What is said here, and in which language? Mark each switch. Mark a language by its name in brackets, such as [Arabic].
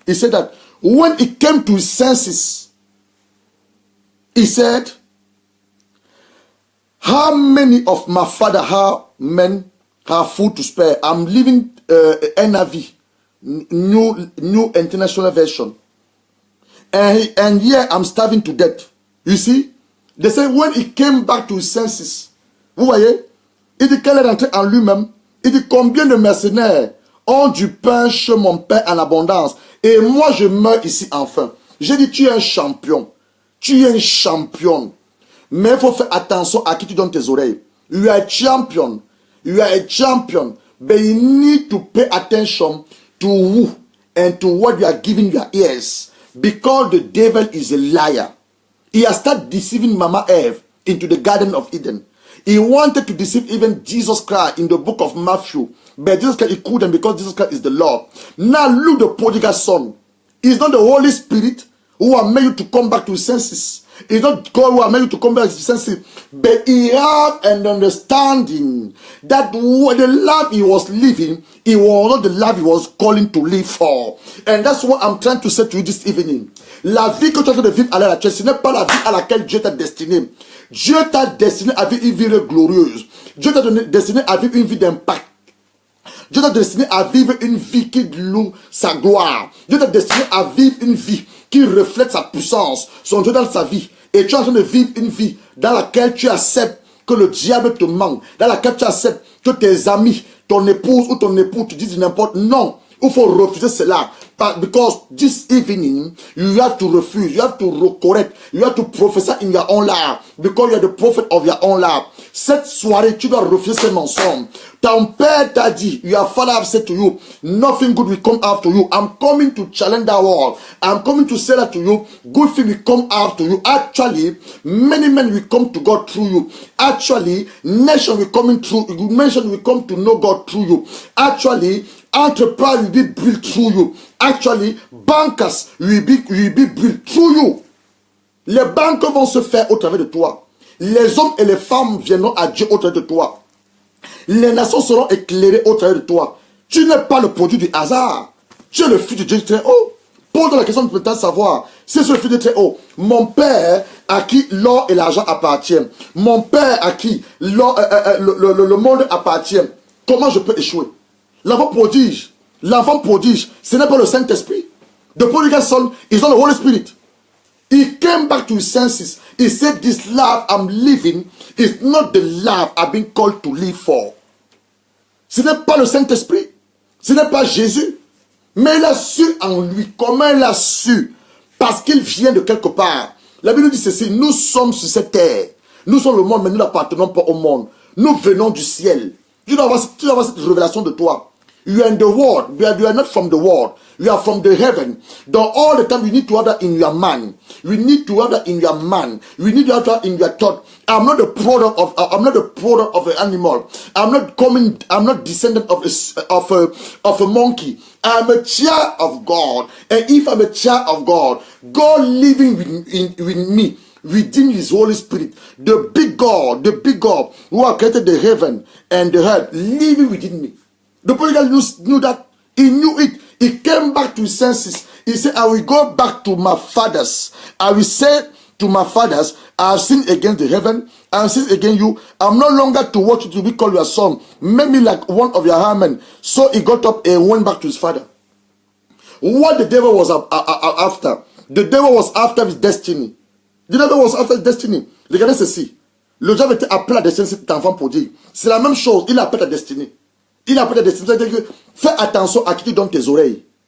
[English] He said that when he came to his senses, he said, how many of my father men have food to spare? I'm leaving NIV, New International Version. And here I'm starving to death. You see? They say when he came back to his senses, [French] vous voyez, il dit qu'elle est rentrée en lui-même. Il dit combien de mercenaires ont du pain chez mon père en abondance. Et moi je meurs ici enfin. J'ai dit tu es un champion. Tu es un champion. Mais il faut faire attention à qui tu donnes tes oreilles. [English] You are a champion. You are a champion. But you need to pay attention to who and to what you are giving your ears. Because the devil is a liar. He has started deceiving Mama Eve into the Garden of Eden. He wanted to deceive even Jesus Christ in the book of Matthew. But Jesus Christ, he couldn't because Jesus Christ is the Lord. Now look the prodigal son. It's not the Holy Spirit who has made you to come back to his senses. It's not God who has made you to come back to his senses. But he have an understanding that the life he was living, it was not the life he was calling to live for. And that's what I'm trying to say to you this evening. [French] La vie que tu es en train de vivre à l'heure, ce n'est pas la vie à laquelle Dieu t'a destiné. Dieu t'a destiné à vivre une vie glorieuse. Dieu t'a destiné à vivre une vie d'impact. Dieu t'a destiné à vivre une vie qui loue sa gloire. Dieu t'a destiné à vivre une vie qui reflète sa puissance, son Dieu dans sa vie. Et tu es en train de vivre une vie dans laquelle tu acceptes que le diable te manque, dans laquelle tu acceptes que tes amis, ton épouse ou ton époux te disent n'importe. Non, Il faut refuser cela. [English] Because this evening, you have to refuse, you have to correct, you have to prophesy in your own life. Because you are the prophet of your own life. [French] Cette soirée, tu dois refuser ces mensonges. Ton père t'a dit, [English] your father have said to you, nothing good will come after you. I'm coming to challenge that wall. I'm coming to say that to you, good thing will come after you. Actually, many men will come to God through you. Actually, nation will come to know God through you. Actually, enterprise will be built through you. Actually, bankers will be built through you. [French] Les banques vont se faire au travers de toi. Les hommes et les femmes viendront à Dieu au travers de toi. Les nations seront éclairées au travers de toi. Tu n'es pas le produit du hasard. Tu es le fils de Dieu très haut. Pose la question de peut-être savoir. C'est le fils de très haut. Mon père à qui l'or et l'argent appartiennent. Mon père à qui le monde appartient. Comment je peux échouer? L'enfant prodige, ce n'est pas le Saint-Esprit. [English] The prodigal son is not the Holy Spirit. He came back to his senses. He said, this life I'm living is not the life I've been called to live for. [French] Ce n'est pas le Saint-Esprit. Ce n'est pas Jésus. Mais il a su en lui. Comment il a su? Parce qu'il vient de quelque part. La Bible dit ceci, nous sommes sur cette terre. Nous sommes le monde, mais nous n'appartenons pas au monde. Nous venons du ciel. Tu dois avoir cette révélation de toi. [English] You are in the world. You are not from the world. You are from the heaven. Though all the time you need to have that in your man. You need to have that in your man. You need to have that in your thought. I'm not the product of an animal. I'm not descendant of a monkey. I'm a child of God. And if I'm a child of God, God living with me, within his Holy Spirit, the big God who has created the heaven and the earth, living within me. The prodigal knew that. He knew it. He came back to his senses. He said, I will go back to my fathers. I will say to my fathers, I have sinned against the heaven. I have sinned against you. I'm no longer to watch you to be called your son. Make me like one of your hermen. So he got up and went back to his father. What the devil was after? The devil was after his destiny. The devil was after his destiny. [French] Regardez ceci. Le diable était appelé à la destinée de cet enfant prodigue. C'est la même chose. Il appelle la destinée. Il appelle la destinée. C'est-à-dire que fais attention à qui tu donnes tes oreilles.